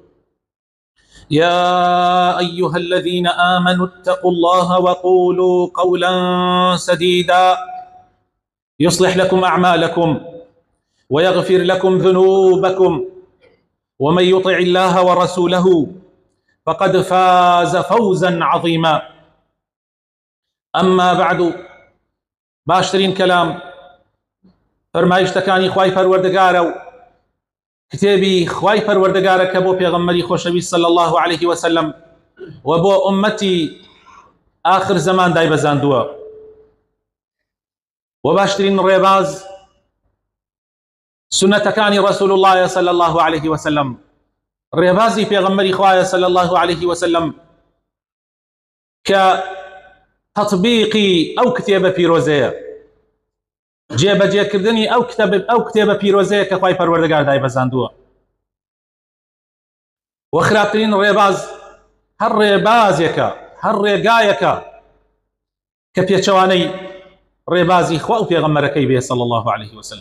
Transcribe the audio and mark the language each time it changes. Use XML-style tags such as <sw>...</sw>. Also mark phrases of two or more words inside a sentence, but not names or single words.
<ar>يا أيها الذين آمنوا اتقوا الله وقولوا قولا سديدا يصلح لكم أعمالكم ويغفر لكم ذنوبكم، ومن يطع الله ورسوله فقد فاز فوزا عظيما. أما بعد،</ar> <ckb>باشترين كلام فرمایشتەکانی خوای پەروەردگارە و کتێبی خوای پەروەردگارە کە بۆ پێغەمبەری خۆشەویست</ckb> <ar>صلی الله عليه وسلم</ar> <ckb>و بۆ ئومەتی آخر زمان دایبەزاندووە، و باشترین ڕێباز سنەتەکانی</ckb> <ar>رسول الله صلی الله عليه وسلم،</ar> <ckb>ڕێبازی پێغەمبەری خوایە</ckb> <ar>صلی الله عليه وسلم</ar> <ckb>کە تەطبیقی ئەو کتێبە پیرۆزەیە، جێبەجێکردنی ئەو کتێبە پیرۆزەیە کە خوای پەروەردگار دایبەزاندووە. و خراپترین ڕێباز هەر ڕێبازێکە، هەر ڕێگایەکە کە پێچەوانەی ڕێبازی خوا و پێغەمبەرەکەی بێ</ckb> <ar>صلی الله عليه وسلم.</ar>